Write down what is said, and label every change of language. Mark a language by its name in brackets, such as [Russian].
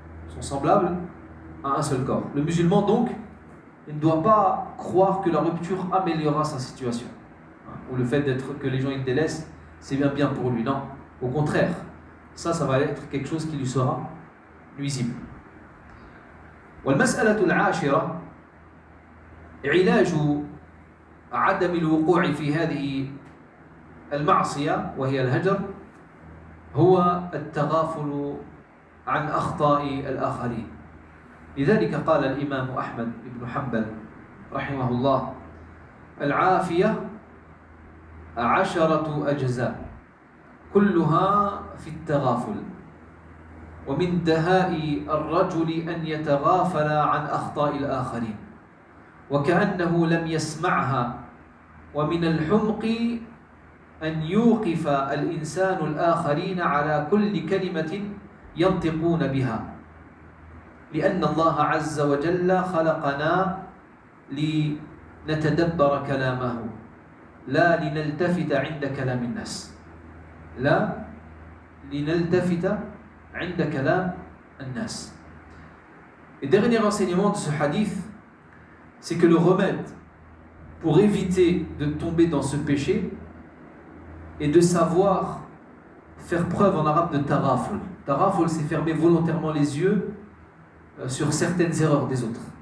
[French] Sont semblables à un seul corps. Le musulman donc, il ne doit pas croire que la rupture améliorera sa situation. Ou le fait que les gens ils délaissent, c'est bien pour lui. Non, au contraire, ça va être quelque chose qui lui sera nuisible. [Arabic] والمسألة العاشرة علاج عدم الوقوع في هذه المعصية وهي الهجر هو التغافل عن أخطاء الآخرين. لذلك قال الإمام أحمد بن حنبل رحمه الله: العافية 10 أجزاء كلها في التغافل، ومن دهاء الرجل أن يتغافل عن أخطاء الآخرين وكأنه لم يسمعها، ومن الحمق أن يوقف الإنسان الآخرين على كل كلمة ينطقون بها، لأن الله عز وجل خلقنا لنتدبر كلامه لا لنلتفت عند كلام الناس. لا لنلتفت عند كلام الناس. [French] Et dernier enseignement de ce hadith, c'est que le remède pour éviter de tomber dans ce péché est de savoir faire preuve en arabe de taraful. Taraful, c'est fermer volontairement les yeux sur certaines erreurs des autres.